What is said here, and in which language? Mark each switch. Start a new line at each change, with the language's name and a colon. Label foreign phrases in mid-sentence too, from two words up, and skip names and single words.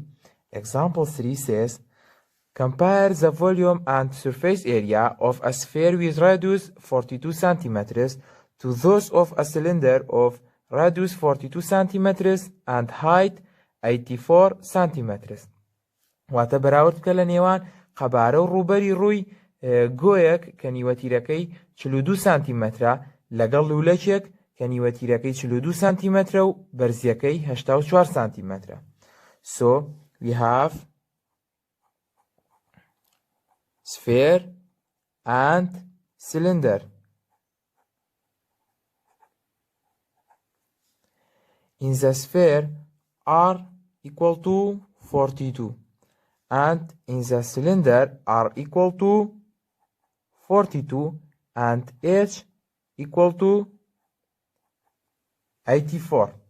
English: Example 3 says, compare the volume and surface area of a sphere with radius 42 centimeters to those of a cylinder of radius 42 centimeters and height 84 centimeters.
Central Kurdish: واتە بەراورد بکە لە نێوان قەبارە و ڕووبەری ڕووی گۆیەک کە نیوەتیرەکەی 42 سانتیمەترە لەگەڵ لولەکێک کە نیوەتیرەکەی 42 سانتیمەترە و بەرزیەکەی 84 سانتیمەترە.
English: So we have sphere and cylinder. In the sphere, r equal to 42 and in the cylinder r equal to 42 and h equal to 84.